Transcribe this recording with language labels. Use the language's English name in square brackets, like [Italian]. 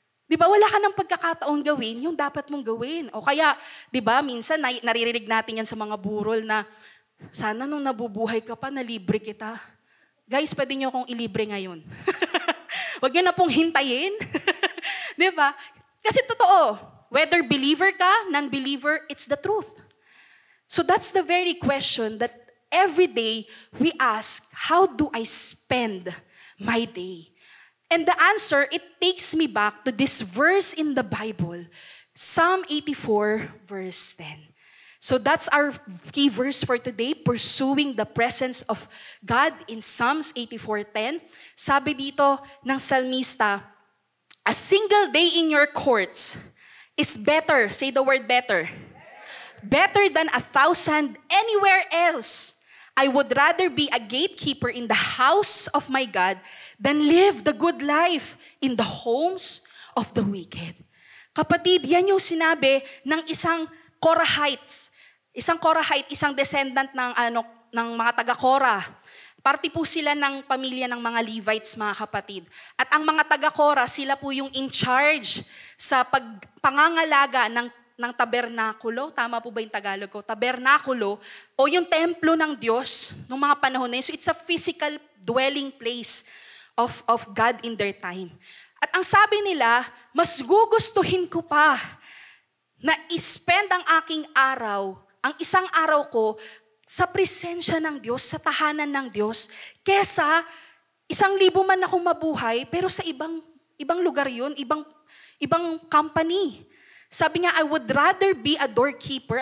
[Filipino] Diba, wala ka ng pagkakataon gawin yung dapat mong gawin. O kaya, diba, minsan naririnig natin yan sa mga burol na, sana nung nabubuhay ka pa, nalibre kita. Guys, pwede nyo akong ilibre ngayon. Huwag nyo na pong hintayin. Diba? Kasi totoo, [English] whether believer ka, non-believer, it's the truth. So that's the very question that every day we ask, how do I spend my day? And the answer, it takes me back to this verse in the Bible, Psalm 84, verse 10. So that's our key verse for today, pursuing the presence of God in Psalms 84:10. [Filipino] Sabi dito ng salmista, [English] a single day in your courts is better, say the word better, better than 1,000 anywhere else. I would rather be a gatekeeper in the house of my God than live the good life in the homes of the wicked. [Filipino] Kapatid, yan yung sinabi ng isang Korahite, isang descendant ng mga taga-Korah. Parte po sila ng pamilya ng mga Levites, mga kapatid. At ang mga taga-Korah, sila po yung in charge sa pangangalaga ng tabernakulo. Tama po ba yung Tagalog ko? Tabernakulo o yung templo ng Diyos noong mga panahon na yun. [English] So it's a physical dwelling place of God in their time. [Filipino] At ang sabi nila, mas gugustuhin ko pa na ispend ang aking araw, ang isang araw ko, sa presensya ng Diyos, sa tahanan ng Diyos, kesa 1,000 man akong mabuhay, pero sa ibang lugar yun, ibang company. Sabi niya, [English] I would rather be a doorkeeper.